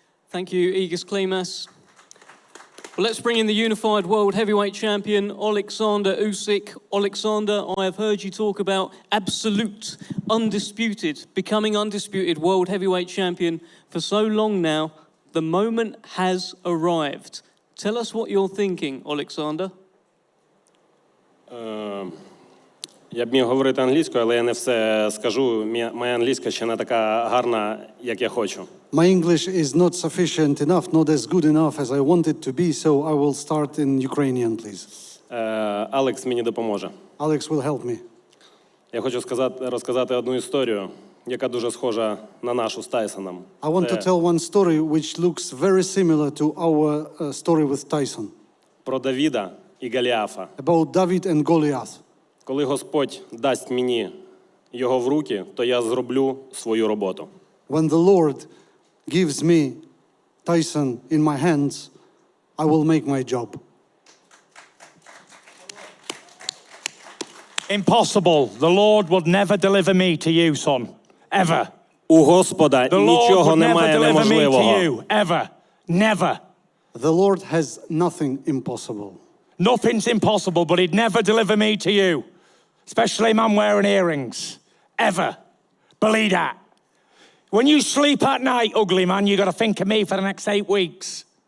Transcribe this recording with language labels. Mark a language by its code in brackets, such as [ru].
[en] Thank you, Aegis Klimas. Well, let's bring in the unified world heavyweight champion, Alexander Usyk. Alexander, I have heard you talk about absolute, undisputed, becoming undisputed world heavyweight champion for so long now. The moment has arrived. Tell us what you're thinking, Alexander. [uk] Я б міг говорити англійською, але я не все скажу. Моя англійська ще не така гарна, як я хочу. [en] My English is not sufficient enough, not as good enough as I want it to be, so I will start in Ukrainian, please. [uk] Алекс мені допоможе. [en] Alex will help me. [uk] Я хочу розказати одну історію, яка дуже схожа на нашу з Тайсоном. [en] I want to tell one story which looks very similar to our story with Tyson. [uk] Про Давіда і Голіафа. [en] About David and Goliath. [uk] Коли Господь дасть мені його в руки, то я зроблю свою роботу. [en] When the Lord gives me Tyson in my hands, I will make my job. Impossible. The Lord would never deliver me to you, son. Ever. [uk] У Господа нічого немає неможливого. [en] The Lord would never deliver me to you. Ever. Never. The Lord has nothing impossible. Nothing's impossible, but he'd never deliver me to you. Especially a man wearing earrings. Ever. Believe that. When you sleep at night, ugly man, you got to think of me for the next 8 weeks.